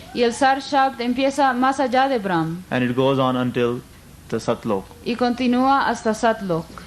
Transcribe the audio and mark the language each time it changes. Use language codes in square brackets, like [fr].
[es] y el Sar Shabd empieza más allá de Brahm [en] and it goes on until the Satlok. [es] y continúa hasta Satlok.